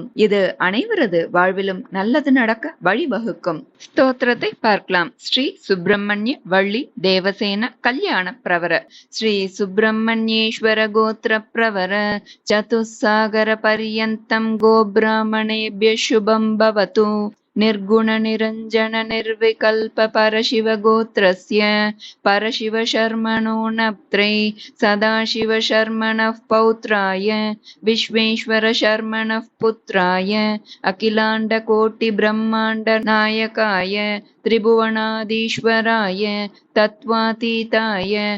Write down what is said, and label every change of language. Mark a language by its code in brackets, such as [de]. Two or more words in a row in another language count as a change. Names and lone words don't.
[ta] இது அனைவரது வாழ்விலும் நல்லது நடக்க வழிவகுக்கும். ஸ்தோத்திரத்தை பார்க்கலாம். [sa] श्री सुब्रह्मण्य वल्ली देवसेन कल्याण प्रवर. श्री सुब्रह्मण्येश्वर गोत्र प्रवर चतुस्सागर पर्यन्तं गोब्राह्मणेभ्यः शुभं भवतु. निर्गुण निरंजन निर्विकल्प परशिव गोत्रस्य परशिव शर्मणो नप्त्रे सदाशिव शर्मणः पौत्राय विश्वेश्वर शर्मणः पुत्राय अखिलांड कोटि ब्रह्मांड नायकाय त्रिभुवनाधीश्वराय तत्वातीताय